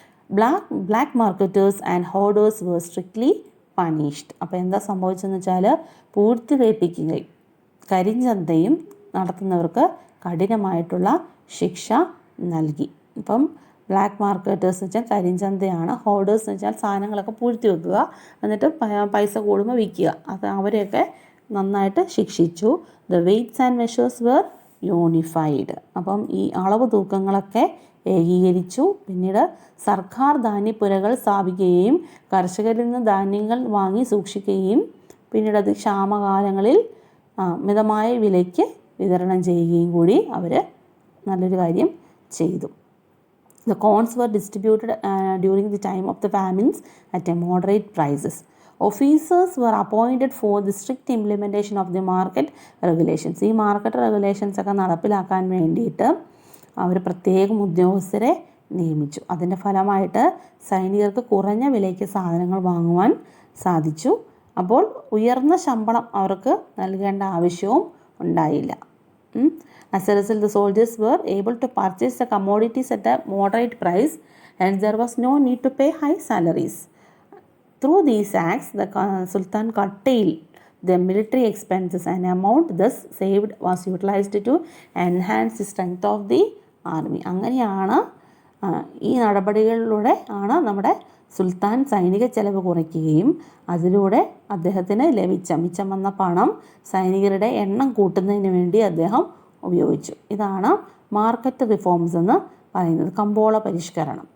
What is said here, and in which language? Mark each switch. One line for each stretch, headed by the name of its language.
English: Black marketers and hoarders were strictly punished.
Malayalam: അപ്പോൾ എന്താ സംഭവിച്ചതെന്ന് വെച്ചാൽ പൂഴ്ത്തിവയ്പ്പിക്കുകയും കരിഞ്ചന്തയും നടത്തുന്നവർക്ക് കഠിനമായിട്ടുള്ള ശിക്ഷ നൽകി. ഇപ്പം ബ്ലാക്ക് മാർക്കറ്റേഴ്സ് എന്ന് വെച്ചാൽ കരിഞ്ചന്തയാണ്. ഹോർഡേഴ്സ് എന്ന് വെച്ചാൽ സാധനങ്ങളൊക്കെ പൂഴ്ത്തി വെക്കുക, എന്നിട്ട് പൈസ കൂടുമ്പോൾ വിൽക്കുക. അത് അവരെയൊക്കെ നന്നായിട്ട് ശിക്ഷിച്ചു.
English: The weights and measures were unified.
Malayalam: അപ്പം ഈ അളവ് തൂക്കങ്ങളൊക്കെ ഏകീകരിച്ചു. പിന്നീട് സർക്കാർ ധാന്യപ്പുരകൾ സ്ഥാപിക്കുകയും കർഷകരിൽ നിന്ന് ധാന്യങ്ങൾ വാങ്ങി സൂക്ഷിക്കുകയും പിന്നീട് അത് ക്ഷാമകാലങ്ങളിൽ മിതമായ വിലയ്ക്ക് വിതരണം ചെയ്യുകയും കൂടി അവർ നല്ലൊരു കാര്യം ചെയ്തു.
English: The corns were distributed during the time of the famines at a moderate prices. Officers were appointed for the strict implementation of the market regulations.
Malayalam: ഈ മാർക്കറ്റ് റെഗുലേഷൻസ് ഒക്കെ നടപ്പിലാക്കാൻ വേണ്ടിയിട്ട് അവർ പ്രത്യേകം ഉദ്യോഗസ്ഥരെ നിയമിച്ചു. അതിൻ്റെ ഫലമായിട്ട് സൈനികർക്ക് കുറഞ്ഞ വിലയ്ക്ക് സാധനങ്ങൾ വാങ്ങുവാൻ സാധിച്ചു. അപ്പോൾ ഉയർന്ന ശമ്പളം അവർക്ക് നൽകേണ്ട ആവശ്യവും ഉണ്ടായില്ല.
English: As a result, the soldiers were able to purchase the commodities at a moderate price, and there was no need to pay high salaries. Through these acts, the Sultan curtailed the military expenses, and amount thus saved was utilized to enhance the strength of the army.
Malayalam: അങ്ങനെയാണ് ഈ നടപടികളിലൂടെ ആണ് നമ്മുടെ സുൽത്താൻ സൈനിക ചെലവ് കുറയ്ക്കുകയും അതിലൂടെ അദ്ദേഹത്തിന് ലഭിച്ച മിച്ചം വന്ന പണം സൈനികരുടെ എണ്ണം കൂട്ടുന്നതിന് വേണ്ടി അദ്ദേഹം ഉപയോഗിച്ചു. ഇതാണ് മാർക്കറ്റ് റിഫോംസ് എന്ന് പറയുന്നത്. കമ്പോള പരിഷ്കരണം.